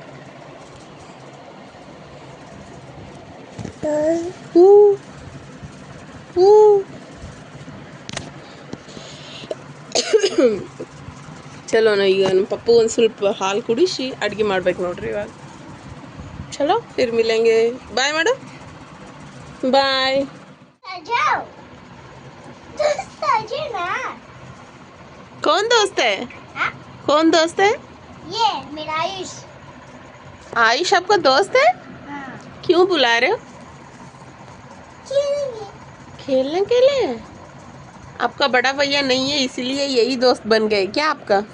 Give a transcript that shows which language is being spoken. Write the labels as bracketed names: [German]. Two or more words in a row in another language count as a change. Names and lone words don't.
[Kannada] ಚಲೋ ಈಗ ನಮ್ಮ ಪಪ್ಪು ಒಂದು ಸ್ವಲ್ಪ ಹಾಲು ಕುಡಿಸಿ ಅಡುಗೆ ಮಾಡ್ಬೇಕು ನೋಡ್ರಿ ಇವಾಗ ಚಲೋ [Hindi] फिर मिलेंगे [Kannada] ಬಾಯ್ ಮಾಡು ಬಾಯ್ [Hindi] कौन दोस्त है कौन दोस्त है ये मेरा आयुष आयुष आपका दोस्त है क्यों बुला रहे हो खेलने के लिए आपका बड़ा भैया नहीं है इसलिए यही दोस्त बन गए क्या आपका